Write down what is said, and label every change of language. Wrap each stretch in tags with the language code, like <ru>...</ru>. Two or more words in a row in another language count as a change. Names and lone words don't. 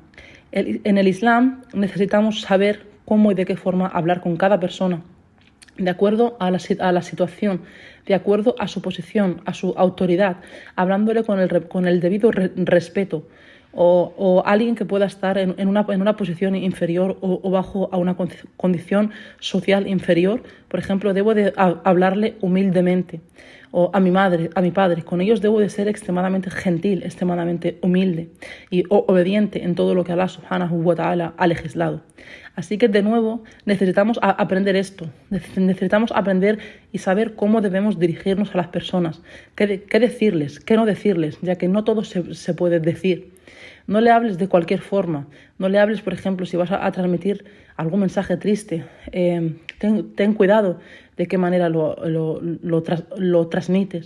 <es>En el Islam necesitamos saber cómo y de qué forma hablar con cada persona, de acuerdo a la situación, de acuerdo a su posición, a su autoridad, hablándole con el debido respeto, o alguien que pueda estar en una posición inferior o bajo a una condición social inferior. Por ejemplo, debo de hablarle humildemente, o a mi madre, a mi padre. Con ellos debo de ser extremadamente gentil, extremadamente humilde y obediente en todo lo que Allah</es> <ar>سبحانه وتعالى</ar> <es>ha legislado. Así que de nuevo necesitamos aprender esto, necesitamos aprender y saber cómo debemos dirigirnos a las personas, qué decirles, qué no decirles, ya que no todo se puede decir. No le hables de cualquier forma, no le hables, por ejemplo, si vas a transmitir algún mensaje triste, ten cuidado de qué manera lo transmites.</es>